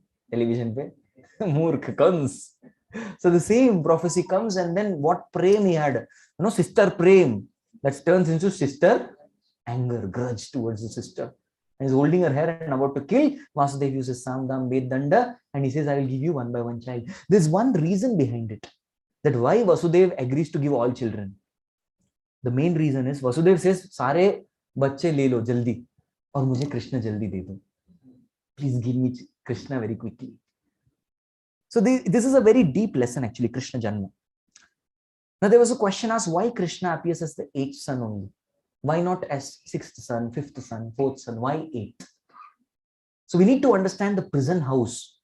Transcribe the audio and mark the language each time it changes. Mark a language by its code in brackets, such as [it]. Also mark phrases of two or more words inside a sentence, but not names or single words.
[en] Television pe, Murkha comes. So the same prophecy comes, and then what prem he had, sister prem, that turns into sister anger, grudge towards the sister. And he's holding her hair and about to kill. Vasudev uses Samdam, Ved, Danda, and he says, I will give you one by one child. There's one reason behind it, that why Vasudev agrees to give all children. The main reason is Vasudev says, [hi] Sare bacche le lo jaldi, aur mujhe Krishna jaldi de do. [en] Please give me Krishna very quickly. So this is a very deep lesson actually, Krishna Janma. Now there was a question asked, why Krishna appears as the 8th son only? Why not as 6th son, 5th son, 4th son? Why 8th? So we need to understand the prison house.